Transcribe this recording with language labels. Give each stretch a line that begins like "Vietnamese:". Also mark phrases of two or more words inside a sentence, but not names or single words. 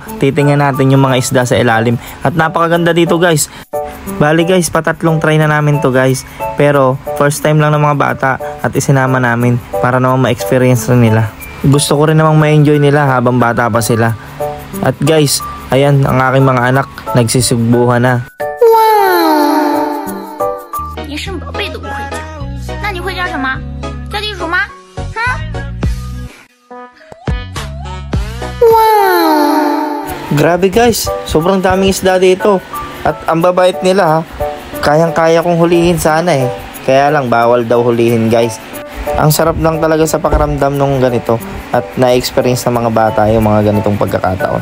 Filipino: Titingnan natin yung mga isda sa ilalim. At napakaganda dito guys. Bali guys, patatlong try na namin to guys. Pero
English: first time
Filipino: lang ng mga bata at isinama namin para naman ma-experience rin nila. Gusto ko rin namang ma-enjoy nila habang bata pa sila. At guys, ayan ang aking mga anak, nagsisugbuhan na.
Chinese: 你生宝贝都不会叫，那你会叫什么？叫地鼠吗？哼！
Filipino: Grabe guys, sobrang daming isda dito. At ang babait nila ha, kayang-kaya kong hulihin sana eh. Kaya lang bawal daw hulihin guys. Ang sarap lang talaga sa pakiramdam nung ganito at na-experience ng mga bata yung mga ganitong pagkakataon.